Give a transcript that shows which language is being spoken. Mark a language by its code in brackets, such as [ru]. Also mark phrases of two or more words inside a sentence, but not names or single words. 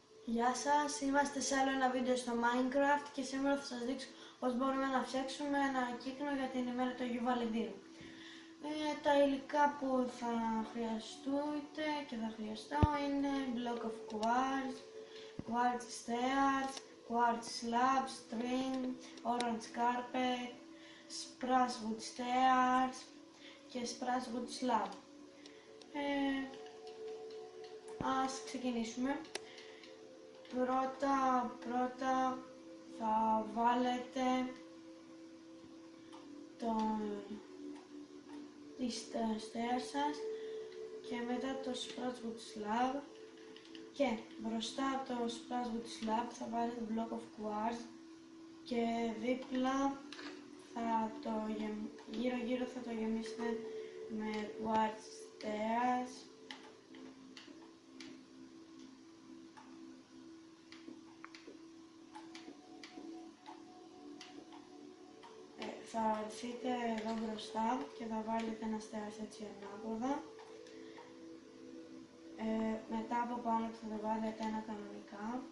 [el] Γεια σας, είμαστε σε άλλο ένα βίντεο στο Minecraft και σήμερα θα σας δείξω πώς μπορούμε να φτιάξουμε ένα κύκνο για την ημέρα του Αγίου Βαλεντίνου. Τα υλικά που θα χρειαστείτε και θα χρειαστώ είναι [en] block of quartz, quartz stairs, quartz slab, string, orange carpet, spruce wood stairs [el] και [en] spruce wood slab. [el] Ας ξεκινήσουμε. Πρώτα θα βάλετε τις stairs σας και μετά το [en] spruce wood slab [el] και μπροστά από το [en] spruce wood slab [el] θα βάλετε [en] block of quartz [el] και δίπλα γύρω θα το γεμίσετε με [en] quartz stairs. [el] Θα έρθετε εδώ μπροστά και θα βάλετε ένα στέρας έτσι ανάποδα. Μετά από πάνω θα το βάλετε ένα κανονικά.